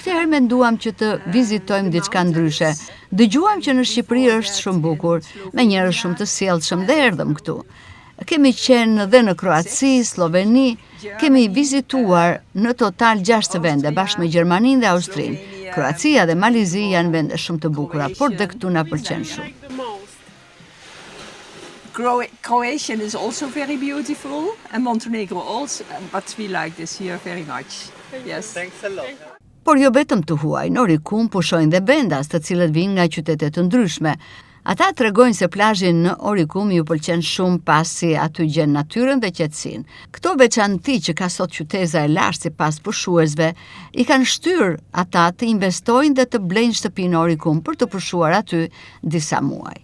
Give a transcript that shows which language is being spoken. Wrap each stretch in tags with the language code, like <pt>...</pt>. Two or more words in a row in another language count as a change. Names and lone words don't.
<sq>Këtë herë menduam që të vizitojmë diçka ndryshe. Dëgjuam që në Shqipëri është shumë bukur, me njerëz shumë të sjellshëm dhe erdhëm këtu. Kemi qenë dhe në Kroaci, Sloveni, kemi vizituar në total 6 vende bashkë me Gjermaninë dhe Austrinë. Kroacia dhe Malizi janë vende shumë të bukura, por dhe këtu na pëlqen shumë.</sq> <en>Croatian is also very beautiful and Montenegro also, but we like this here very much. Yes. Thanks a lot.</en> <sq>Por jo vetëm të huaj, në Orikum pushojnë dhe vendas të cilët vinë nga qytete të ndryshme. Ata tregojnë se plazhi në Orikum ju pëlqen shumë pasi aty gjen natyrën dhe qetësinë. Këto veçanti që ka sot qyteza e lartë sipas pushuesve i kanë shtyr ata të investojnë dhe të blejnë shtëpinë në Orikum për të pushuar aty disa muaj.</sq>